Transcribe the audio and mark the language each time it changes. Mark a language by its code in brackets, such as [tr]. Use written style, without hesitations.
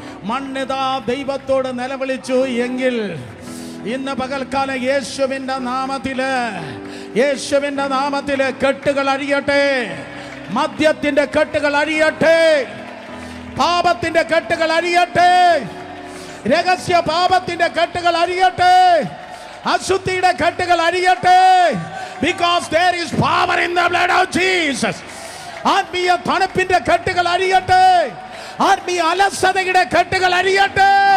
[ml] മണ്ണിതാ ദൈവത്തോട് നിലവിളിച്ചു. എങ്കിൽ ഇന്ന് പകൽക്കാലം യേശുവിന്റെ നാമത്തില്, യേശുവിന്റെ നാമത്തില് കെട്ടുകൾ അഴിയട്ടെ. മദ്യത്തിന്റെ കെട്ടുകൾ അഴിയട്ടെ, പാപത്തിന്റെ കെട്ടുകൾ അഴിയട്ടെ, രഹസ്യ പാപത്തിന്റെ കെട്ടുകൾ അഴിയട്ടെ, അശുദ്ധിയുടെ കെട്ടുകൾ അഴിയട്ടെ. [en] Because there is power in the blood of Jesus. [ml] ആത്മീയ തണുപ്പിന്റെ കെട്ടുകൾ അഴിയട്ടെ, ആത്മീയ അലസതയുടെ കെട്ടുകൾ അഴിയട്ടെ.